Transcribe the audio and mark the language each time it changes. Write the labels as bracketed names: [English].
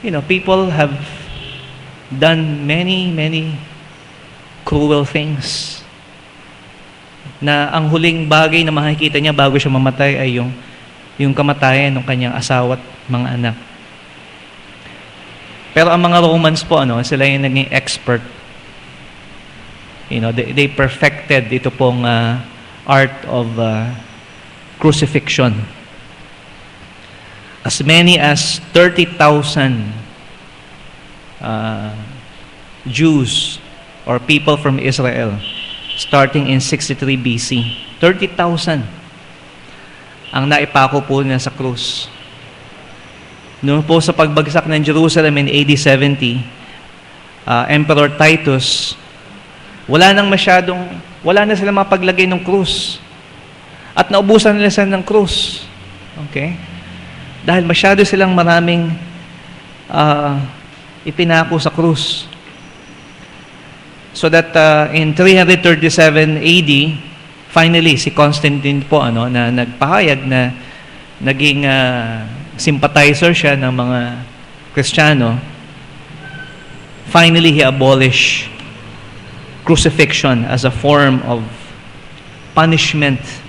[English] People have done many cruel things [Filipino] na ang huling bagay na makikita niya bago siya mamatay ay yung kamatayan ng kanyang asawa at mga anak. Pero ang mga Romans po, sila yung naging expert. [English] They perfected [Filipino] ito pong [English] art of crucifixion. As many as 30,000 Jews or people from Israel starting in 63 BC. [Filipino] 30,000 ang naipako po niya sa krus. Noon po sa pagbagsak ng Jerusalem [English] in AD 70, [Filipino] Emperor Titus, wala na sila mapaglagay ng krus. At naubusan nila sila ng krus. Okay? Dahil masyado silang maraming ipinako sa krus. [English] So that in 337 AD, finally, [Filipino] si Constantine po na nagpahayag na naging sympathizer siya ng mga Kristiyano. [English] Finally, he abolished crucifixion as a form of punishment.